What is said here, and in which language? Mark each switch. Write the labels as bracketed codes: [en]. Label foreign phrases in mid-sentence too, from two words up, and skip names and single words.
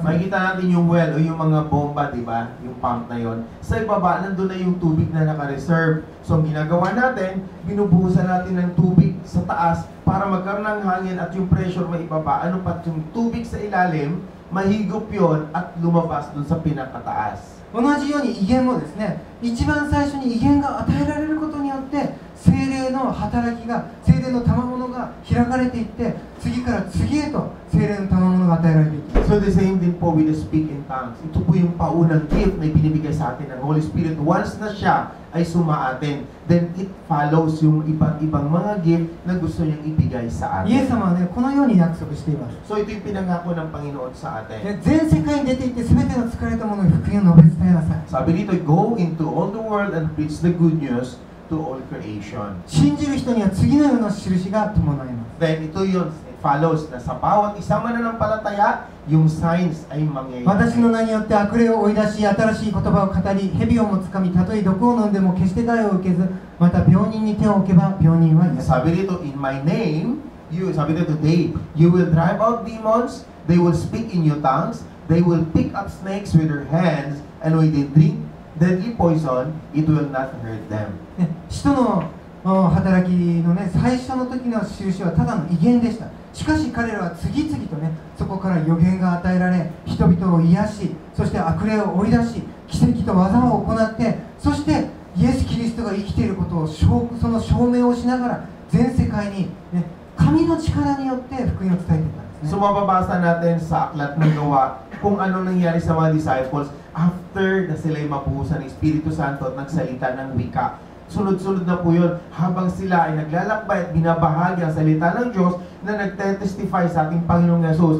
[tl] Makikita natin yung well o yung mga bomba, di ba? Yung pump na yon. Sa ibaba, nandun na yung tubig na naka-reserve. So, ang ginagawa natin, binubuhusan natin ng tubig sa taas para magkaroon ng hangin at yung pressure maibaba. Ano pa yung tubig sa ilalim, mahigop yon at lumabas dun sa pinakataas. [ja] 同じように異言もですね、一番最初に異言が与えられることによって聖霊の働きが、聖霊の賜物が開かれていって、次から次へと聖霊の賜物が与えられていきます。 [en] So the same [tl] din po [en] with the speak in tongues. [tl] Ito po yung paunang gift na ibinibigay sa atin ng [en] Holy Spirit. [tl] Once na siya ay sumaatin, [en] then it follows [tl] yung iba't ibang mga gift na gusto niyang ibigay sa [ja] イエス [tl] atin. [ja] 様はね、このように約束しています。 [tl] So ito yung pinangako ng Panginoon sa atin. [ja] 全世界に出て行って全ての疲れた者に福音を述べ伝えなさい。 [tl] Sabi dito, [en] go into all the world and preach the good news to all creation. [ja] 信じる人には次のような印が伴います。 [tl] Then ito yun, [en] it follows [tl] na sa bawat isang mananampalataya, yung signs ay [ja] 私 [tl] mangyayari. [ja] の名によって悪霊を追い出し、新しい言葉を語り、蛇をもつかみ、たとえ毒を飲んでも決して害を受けず、また病人に手を置けば病人は癒される。 [tl] Sabi dito, [en] in my name, [tl] sabi dito [en] today, you will drive out demons, they will speak in new tongues, they will pick up snakes with their hands, and when they drink deadly poison, it will not hurt them. [ja] ね、使徒の働きのね、最初の時の印はただの異言でした。しかし彼らは次々とね、そこから予言が与えられ、人々を癒し、そして悪霊を追い出し、奇跡と技を行って、そしてイエス・キリストが生きていることをその証明をしながら全世界に、ね、神の力によって福音を伝えていったんですね。 [tl] So mababasa natin sa aklat ng gawa kung ano nangyari sa mga disciples after na sila'y mabuhusan ng Espiritu Santo at nagsalita ng wika. Sunod-sunod na po yun habang sila ay naglalakbay at binabahagi ang salita ng Diyos na nagte-testify sa ating Panginoong Yesus.